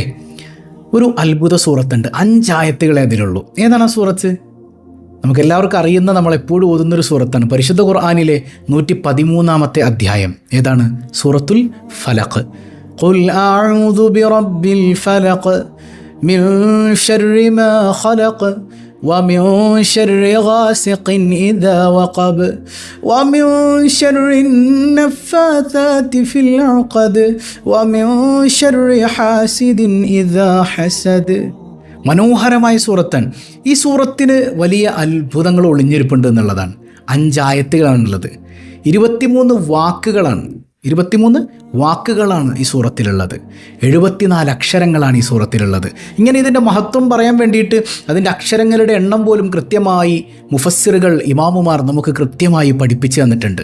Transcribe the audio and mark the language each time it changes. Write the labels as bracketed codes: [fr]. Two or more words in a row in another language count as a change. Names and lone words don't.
[ml] ഒരു അത്ഭുത സൂറത്തുണ്ട്. 5 ആയത്തുകളെ അതിലുള്ളൂ. ഏതാണ് ആ സൂറത്ത്? നമുക്കെല്ലാവർക്കും അറിയുന്ന, നമ്മളെപ്പോഴും ഓതുന്നൊരു സൂറത്താണ്. പരിശുദ്ധ ഖുർആനിലെ 113-ാമത്തെ അധ്യായം. ഏതാണ്? [ar] സൂറത്തുൽ ഫലഖ്. قل أعوذ برب الفلق من شر ما خلق ومن شر غاسق إذا وقب ومن شر النفاثات في العقد ومن شر حاسد إذا حسد. [ml] മനോഹരമായ സൂറത്താണ്. ഈ സൂറത്തിന് വലിയ അത്ഭുതങ്ങൾ ഒളിഞ്ഞിരിപ്പുണ്ട് എന്നുള്ളതാണ്. 5 ആയത്തുകളാണുള്ളത്. 23 വാക്കുകളാണ്. 23 വാക്കുകളാണ് ഈ സൂറത്തിലുള്ളത്. 74 അക്ഷരങ്ങളാണ് ഈ സൂറത്തിലുള്ളത്. ഇങ്ങനെ ഇതിൻ്റെ മഹത്വം പറയാൻ വേണ്ടിയിട്ട് അതിൻ്റെ അക്ഷരങ്ങളുടെ എണ്ണം പോലും കൃത്യമായി മുഫസ്സിറുകൾ, ഇമാമുമാർ നമുക്ക് കൃത്യമായി പഠിപ്പിച്ചു തന്നിട്ടുണ്ട്.